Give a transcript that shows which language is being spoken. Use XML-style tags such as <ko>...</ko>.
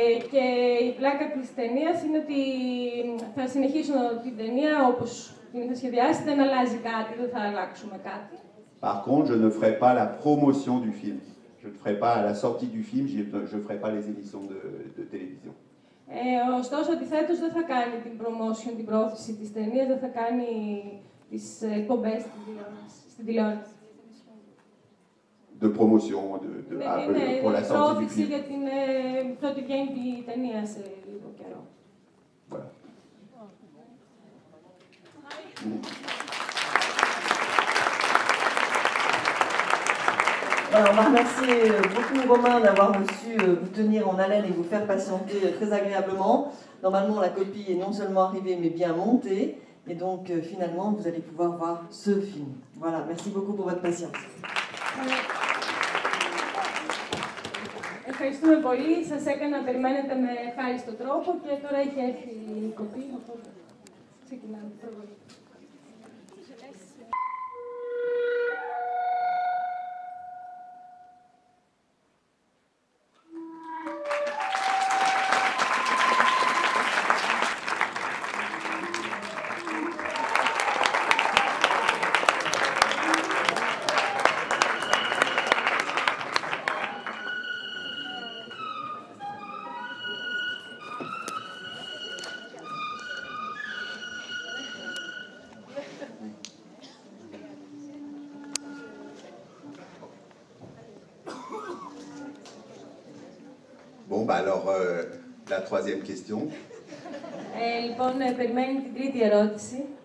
<el>Και η πλάκα της ταινίας είναι ότι θα συνεχίσω την ταινία όπως την είχα σχεδιάσει, δεν αλλάζει κάτι, δεν θα αλλάξουμε κάτι.</el> <fr>Par contre, je ne ferai pas la promotion du film. Je ne ferai pas à la sortie du film, je ne ferai pas les émissions de télévision.</fr> <el>Ωστόσο, αντιθέτως, δεν θα κάνει την promotion, την πρόθεση της ταινίας, δεν θα κάνει τις εκπομπές στην τηλεόραση.</el> <fr>De promotion, pour la sortie du film.</fr> <el>Για την πρώτη βγαίνει η ταινία σε λίγο καιρό.</el> <fr>Voilà. Voilà, on va remercier beaucoup Romain d'avoir su vous tenir en haleine et vous faire patienter très agréablement. Normalement, la copie est non seulement arrivée, mais bien montée. Et donc, finalement, vous allez pouvoir voir ce film. Voilà, merci beaucoup pour votre patience.</fr> <el>Ευχαριστούμε πολύ. Σας έκανα να περιμένετε με ευχάριστο τρόπο και τώρα έχει έρθει η κοπή. Οπότε ξεκινάμε.</el> <fr>Bon, bah alors, la troisième question.</fr> <el>Λοιπόν, περιμένει την τρίτη ερώτηση.</el>